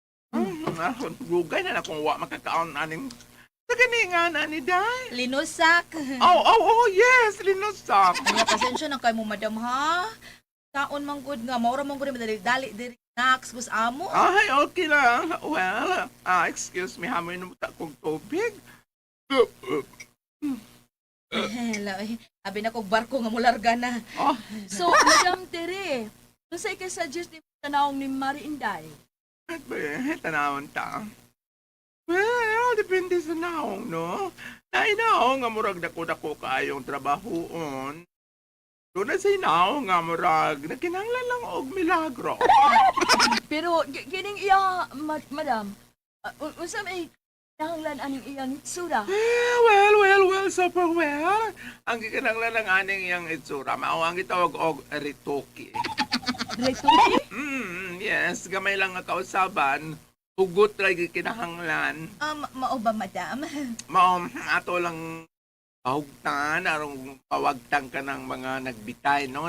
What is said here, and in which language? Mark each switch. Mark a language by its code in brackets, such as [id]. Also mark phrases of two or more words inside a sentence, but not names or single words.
[ceb] Hmm, ah, rugay na na kung wa makakaon aning sa gani nga na ni Day. Linusak. Oh, oh, oh, yes, linusak. Ay, pasensya na kayo mo, madam, ha. Kaon man good nga. Maura man good, madali, dali, dali. Snacks, bus amo. Ay, okay lang. [en] Well, ah, excuse me, [ceb] hamoy na muta kong tubig. Hello, eh. Abi na kog barko nga mularga na. Oh. So, Madam Tere, [tl] ano sa'yo [ceb] kay suggest ni tanawang ni Marie Inday? At ba, eh, tanawon ta. Well, depende sa naong, no? Na inaong nga murag dako-dako kaayong trabahoon. Doon na sa inaong nga murag, nagkinahanglan lang og milagro. Pero, gi-, gining iya, ma-, madam, ah, un-, unsa may kinahanglan aning iyang itsura? [en] Eh, well, well, well, super well. [ceb] Ang gikinahanglan lang aning iyang itsura, mao ang gitawag og retoke. Retoke? Mm, yes, gamay lang nga kausaban, hugot ra gikinahanglan. Um, mao ba, madam? Mao, ato lang pahugtan, arong pawagtang ka ng mga nagbitay, no?